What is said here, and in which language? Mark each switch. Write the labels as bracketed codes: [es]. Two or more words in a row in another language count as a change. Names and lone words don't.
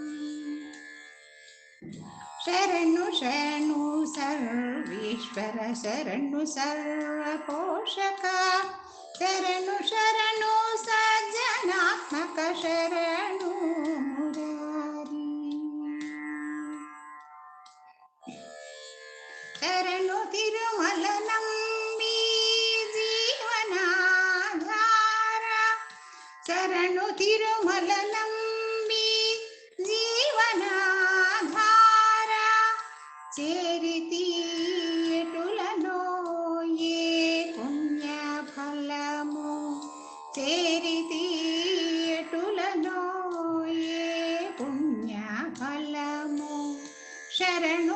[kn] ಶರಣು ಶರಣು ಸರ್ವೇಶ್ವರ ಶರಣು ಸರ್ವ ಪೋಷಕ ಶರಣು ಶರಣು ಸಜ್ಜನಾತ್ಮಕ ಶರಣು ಮುರಾರಿ ಶರಣು ತಿರುಮಲ ನಂಬಿ ಜೀವನಾಧಾರ ಶರಣು ತಿರುಮಲ ನಂಬಿ [te] జీవనాధార చేరితి ఎటులను ఏ పుణ్య ఫలము చేరితి ఎటులను ఏ పుణ్య ఫలము శరణు